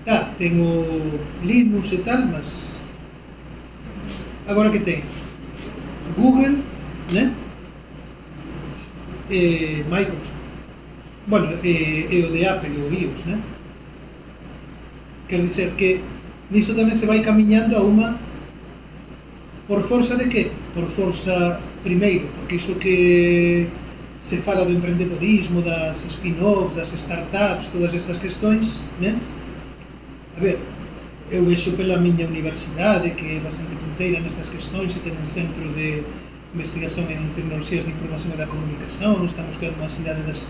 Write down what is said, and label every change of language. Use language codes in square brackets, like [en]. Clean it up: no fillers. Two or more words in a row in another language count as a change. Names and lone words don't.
[gl] Ten o Linux e tal, mas agora que ten Google, né? E Microsoft, bueno, e o de Apple, o iOS, né? Quero dizer que nisto tamén se vai camiñando a unha, por forza de que? Por forza, primeiro, porque iso que se fala do emprendedorismo, das spin-offs, das startups, todas estas questões, né? A ver, eu vexo pela miña universidade que é bastante punteira nestas questões e ten un centro de investigación en tecnoloxías de información e da comunicación, estamos creando unha cidade das...